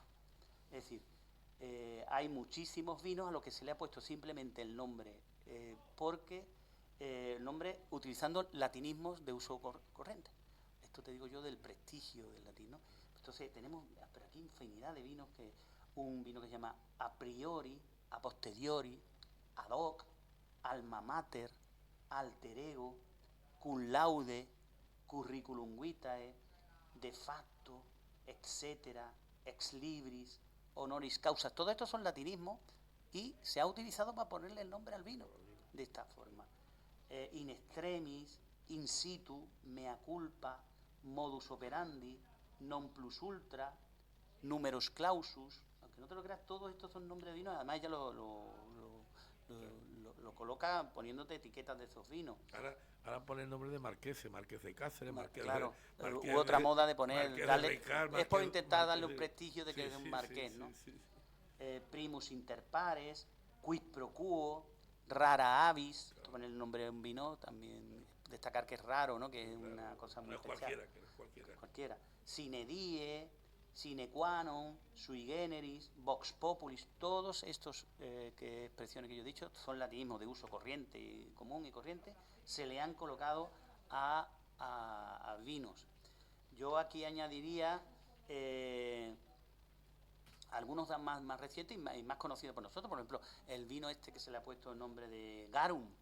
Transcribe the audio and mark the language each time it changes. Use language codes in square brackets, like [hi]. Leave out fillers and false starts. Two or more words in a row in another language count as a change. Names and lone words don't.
[es] Es decir, hay muchísimos vinos a los que se le ha puesto simplemente el nombre, porque el nombre utilizando latinismos de uso corriente. Esto te digo yo del prestigio del latín, ¿no? Entonces tenemos por aquí infinidad de vinos, un vino que se llama [la] a priori, a posteriori, ad hoc, alma mater, alter ego, cum laude, curriculum vitae, de facto, etcétera, ex libris, honoris causa. [es] Todo esto son latinismos y se ha utilizado para ponerle el nombre al vino de esta forma. [la] In extremis, in situ, mea culpa, modus operandi, non plus ultra, numerus clausus. [es] Aunque no te lo creas, todos estos son nombres de vinos. Además ella lo coloca poniéndote etiquetas de esos vinos. Ahora pone el nombre de Marqués de Cáceres, Marqués claro, de... Marqués hubo otra moda de poner... Ricard, es por intentar darle un prestigio de que es un marqués, ¿no? Sí. [la] Primus inter pares, quid pro quo, Rara avis, [es] poner el nombre de un vino, también destacar que es raro, ¿no? Que es una cosa muy especial. Que no es cualquiera. Cualquiera. [la] Sine die, sine qua non, sui generis, vox populis, [es] todos estos expresiones que yo he dicho son latinismos de uso corriente, común y corriente, se le han colocado a vinos. Yo aquí añadiría algunos más recientes y más conocidos por nosotros, por ejemplo, el vino este que se le ha puesto el nombre de Garum.